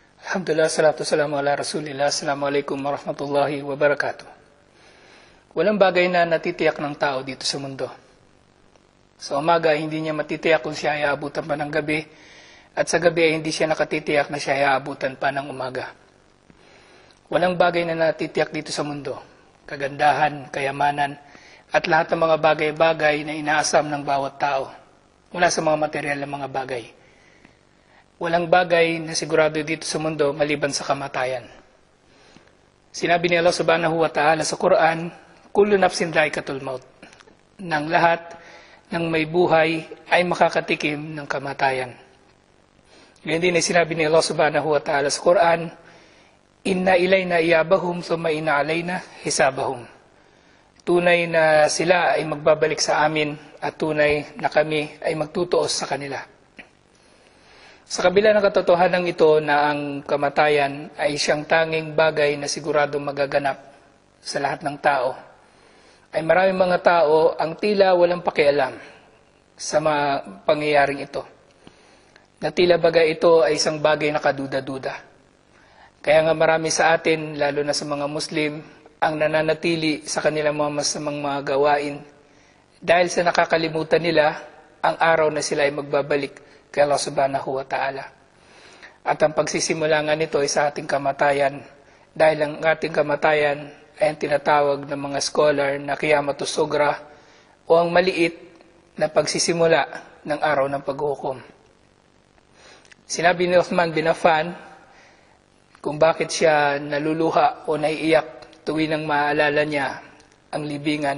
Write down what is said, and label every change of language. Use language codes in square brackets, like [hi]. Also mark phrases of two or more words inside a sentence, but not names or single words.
[ar] الحمد لله الصلاة السلام على رسول الله السلام عليكم ورحمة الله وبركاته. [tl] Walang bagay na natitiyak ng tao dito sa mundo. Sa umaga, hindi niya matitiyak kung siya ay aabutan pa ng gabi, at sa gabi, hindi siya nakatitiyak na siya ay aabutan pa ng umaga. Walang bagay na natitiyak dito sa mundo. Kagandahan, kayamanan, at lahat ng mga bagay-bagay na inaasam ng bawat tao mula sa mga material na mga bagay. Walang bagay na sigurado dito sa mundo maliban sa kamatayan. Sinabi ni Allah [ar] سبحانه وتعالى [tl] sa Quran, [ar] كل نفس ذائقة الموت. [tl] Nang lahat ng may buhay ay makakatikim ng kamatayan. Ngayon din ay sinabi ni Allah [ar] سبحانه وتعالى [tl] sa Quran, [ar] إن إلينا إيابهم ثم إن علينا حسابهم. [tl] Tunay na sila ay magbabalik sa amin at tunay na kami ay magtutuos sa kanila. Sa kabila ng katotohanan ito na ang kamatayan ay siyang tanging bagay na siguradong magaganap sa lahat ng tao, ay maraming mga tao ang tila walang pakialam sa mga pangyayaring ito. Na tila bagay ito ay isang bagay na kaduda-duda. Kaya nga marami sa atin, lalo na sa mga Muslim, ang nananatili sa kanilang mga masamang mga gawain dahil sa nakakalimutan nila ang araw na sila ay magbabalik kay Allah [ar] سبحانه وتعالى. [tl] At ang pagsisimula nga nito ay sa ating kamatayan, dahil ang ating kamatayan ay ang tinatawag ng mga scholar na [ar] القيامة الصغرى [tl] o ang maliit na pagsisimula ng araw ng paghukom. Sinabi ni Uthman bin Affan kung bakit siya naluluha o naiiyak tuwing nang maalala niya ang libingan.